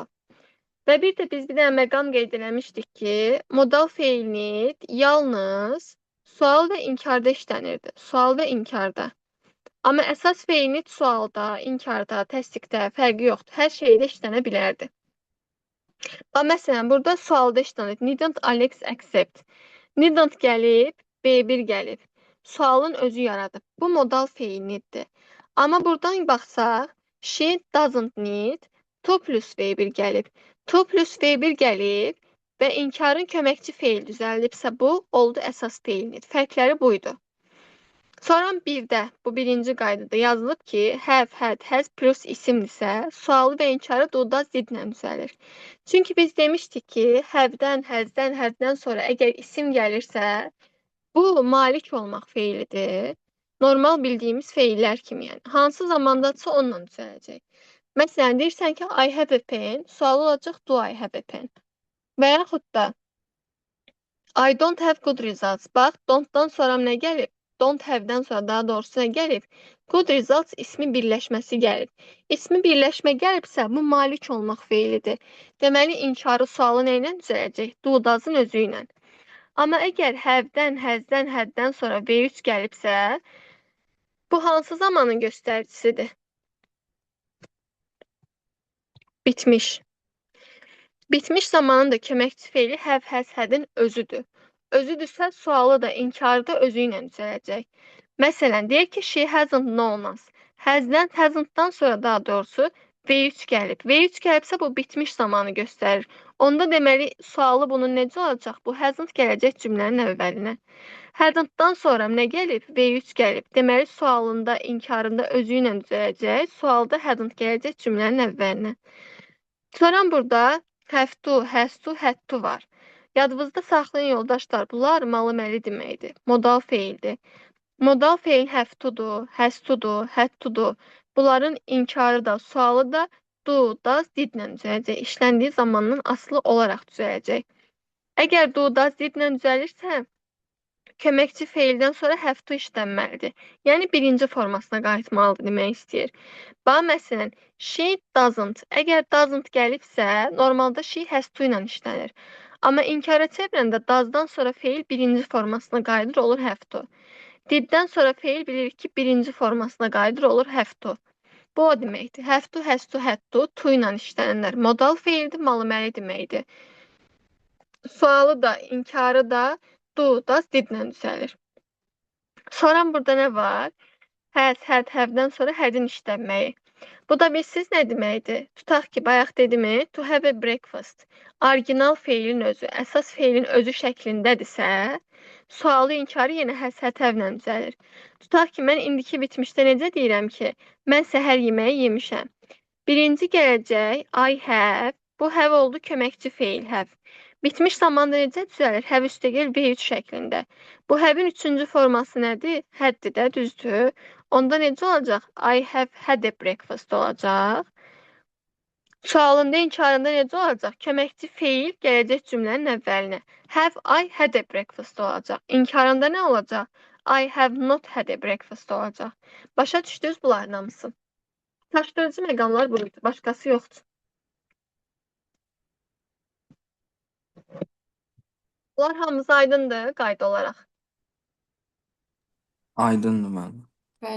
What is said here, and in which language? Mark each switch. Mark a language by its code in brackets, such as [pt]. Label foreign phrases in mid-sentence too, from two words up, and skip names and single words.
[az] Və bir də biz bir dənə məqam qeyd eləmişdik ki, modal feilini yalnız sual və inkarda işlənirdi. Sual və inkarda. Amma əsas feilini sualda, inkarda, təsdiqdə fərqi yoxdur. Hər şeydə işlənə bilərdi. Məsələn, burada sualda işlənir. [en] Didn't Alex accept? Didn't [az] gəlib, B1 gəlib. Sualın özü yaradıb. Bu modal feilinidir. Amma buradan baxsaq, [en] she doesn't need, to plus V1 gəlib. To plus V1 [az] gəlib və inkarın köməkçi feil düzəldibsə bu, oldu əsas feilinidir. Fərqləri buydu. Sonra birdə, bu birinci qaydada yazılıb ki, [en] have, had, has plus [az] isimdirsə, sualı və inkarı do-da zidlə düzəlir. Çünki biz demişdik ki, have-dən, has-dən, had-dən sonra əgər isim gəlirsə, bu malik olmaq feilidir. Normal bildiyimiz feillər kimi, yəni. Hansı zamandadırsa onunla düzələcək. Məsələn, deyirsən ki, [en] I have a pen, [az] sual olacaq [en] do I have a pen. [az] Və yaxud da [en] I don't have good results. [az] Bax, don't-dan sonra nə gəlib? Don't have-dən sonra daha doğrusu nə gəlib? [en] Good results [az] ismi birləşməsi gəlib. İsmi birləşmə gəlibsə, bu malik olmaq feilidir. Deməli, inkarı sualı nə ilə düzələcək? Do-dazın özü ilə. Amma əgər have-dən, has-dən, had-dən sonra V3 gəlibsə, bu hansı zamanın göstəricisidir? Bitmiş. Bitmiş zamanın da köməkçi feili [en] have, has, had- [az] in özüdür. Özüdürsə, sualı da, inkarı da özü ilə düzələcək. Məsələn, deyək ki, [en] she hasn't known us. [az] Has'dən, hasn't-dan sonra daha doğrusu V3 gəlib. V3 gəlibsə, bu bitmiş zamanı göstərir. Onda deməli, sualı bunun necə olacaq? Bu hasn't gələcək cümlənin əvvəlinə. Hadn't-dan sonra nə gəlib? V3 gəlib. Deməli, sualında, inkarında özü ilə düzələcək. Sualda hadn't gələcək cümlənin əvvəlinə. Sonra burada [en] have to, has to, had to [az] var. Yadınızda saxlayın yoldaşlar, bunlar malı məli deməkdir. Modal feildir. Modal feil [en] have to- [az] dur, [en] has to- [az] dur, [en] had to- [az] dur. Bunların inkarı da, sualı da [en] do, does, [az] didlə düzələcək. İşləndiyi zamandan asılı olaraq düzələcək. Əgər [en] do, does, [az] didlə düzəlirsə, köməkçi feildən sonra [en] have to [az] işlənməlidir. Yəni birinci formasına qayıtmalıdır demək istəyir. Bax, məsələn, [en] she doesn't. [az] Əgər doesn't gəlibsə, normalda [en] she has to [az] ilə işlənir. Amma inkara çevirəndə does-dan sonra feil birinci formasına qayıdır, olur [en] have to. [az] Did-dən sonra feil bilirik ki, birinci formasına qayıdır, olur [en] have to. [az] Bu o deməkdir. [en] Have to, has to, had to [az] ilə işlənirlər. Modal feildir, malı məli deməkdir. Sualı da, inkarı da [en] do, does, [az] didlə düzəlir. Sonra burada nə var? [en] Has, had, [az] have-dən sonra had-in işlənməyi. Bu da bilsiz nə deməkdir? Tutaq ki, bayaq dedimi? [en] To have a breakfast. [az] Orijinal feilin özü, əsas feilin özü şəklindədirsə, sualı inkarı yenə [en] has, had, [az] have-lə düzəlir. Tutaq ki, mən indiki bitmişdə necə deyirəm ki, mən səhər yeməyi yemişəm. Birinci gələcək [en] I have. [az] Bu have oldu köməkçi feil have. Bitmiş zamanda necə düzəlir? Have üstəgəl V3 şəklində. Bu have-in üçüncü forması nədir? Haddir də, düzdür. Onda necə olacaq? [en] I have had a breakfast olacaq. [az] Sualında, inkarında necə olacaq? Köməkçi feil gələcək cümlənin əvvəlinə. [en] Have I had a breakfast olacaq. [az] İnkarında nə olacaq? [en] I have not had a breakfast olacaq. [az] Başa düşdünüz bunların hamısı? Çaşdırıcı məqamlar budur, başqası yoxdur. Bunlar hamısı aydındır qayda olaraq. Aydındır müəllim. Bəli,